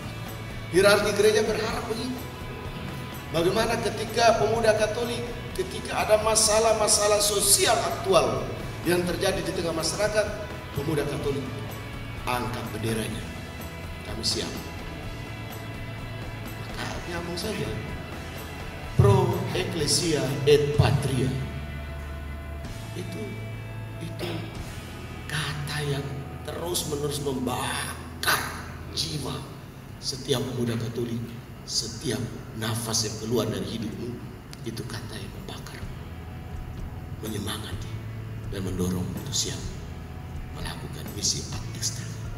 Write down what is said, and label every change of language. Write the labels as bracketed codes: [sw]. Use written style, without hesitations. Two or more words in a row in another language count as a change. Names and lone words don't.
[id] Hierarki gereja berharap begitu. Bagaimana ketika pemuda Katolik, ketika ada masalah-masalah sosial aktual yang terjadi di tengah masyarakat, pemuda Katolik angkat benderanya. Kami siap. Maka nyambung saja. [la] Pro ecclesia et patria. [id] Itu kata yang terus-menerus membakar jiwa setiap pemuda Katolik. Setiap nafas yang keluar dari hidupmu, itu kata yang membakar, menyemangati, dan mendorong untuk siap melakukan misi [la] ad extra.